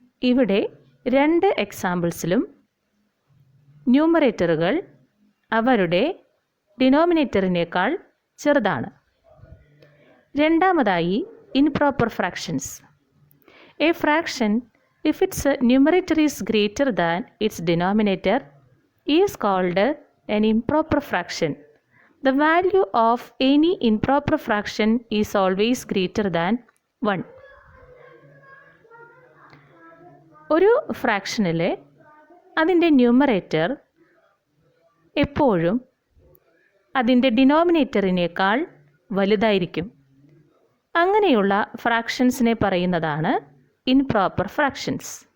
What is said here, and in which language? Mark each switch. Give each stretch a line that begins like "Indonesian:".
Malayalam: ഇവിടെ 2 എക്സാമ്പിൾസിലും ന്യൂമറേറ്ററുകൾ അവരുടെ ഡിനോമിനേറ്ററിനേക്കാൾ ചെറുതാണ്.
English: രണ്ടാമതായി improper fractions. A fraction if its numerator is greater than its denominator is called an improper fraction. The value of any improper fraction is always greater than 1.
Malayalam: ഒരു ഫ്രാക്ഷനിലെ അതിൻ്റെ numerator എപ്പോഴും അതിൻ്റെ ഡിനോമിനേറ്ററിനേക്കാൾ വലുതായിരിക്കും. അങ്ങനെയുള്ള ഫ്രാക്ഷൻസിനെ പറയുന്നതാണ് ഇംപ്രോപ്പർ ഫ്രാക്ഷൻസ്.